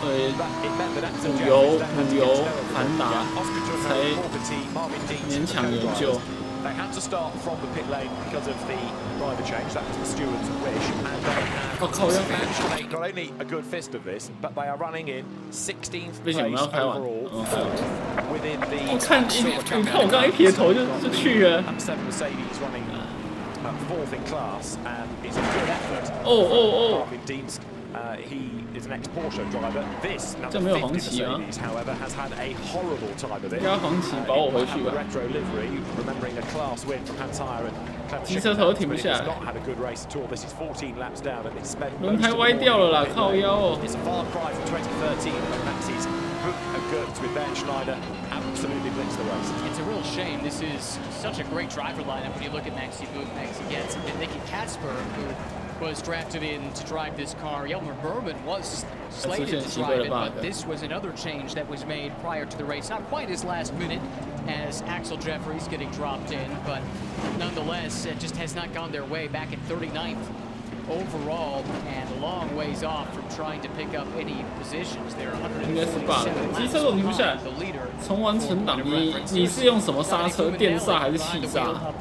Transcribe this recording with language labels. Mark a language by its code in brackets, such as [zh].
[en] But it meant that Axel Jeffries then had to get to They had to start from the pit lane because of the driver change. That was the steward's wish. And they have actually got only a good fist of this, but they are running in 16th place overall, within the... [zh] 你看我刚一撇头就去了。 [en] And 7 Mercedes running 4th in class, and it's a good effort. Marvin Dienst, he is an ex-Porsche driver. This number 50 Mercedes, however, has had a horrible time of it. The retro livery, remembering a class win from Hans Heyer and Clemens Schick. It's not had a good race at all. This is 14 laps down, and it's spent most of the It's a far cry from 2013 when Maxi's Hook and Gertz with Ben Schneider absolutely blitzed the race. It's a real shame. This is such a great driver lineup when you look at Maxi Book, Maxi Getz, and Nicky Katzberg, who was drafted in to drive this car. Jelmer Berman was slated to drive it, but this was another change that was made prior to the race. Not quite as last minute as Axel Jeffries getting dropped in, but nonetheless, it just has not gone their way. Back at 39th overall, and a long ways off from trying to pick up any positions. They're 147 [zh] 机车都停不下来。重玩存档，你是用什么刹车？电刹还是气刹？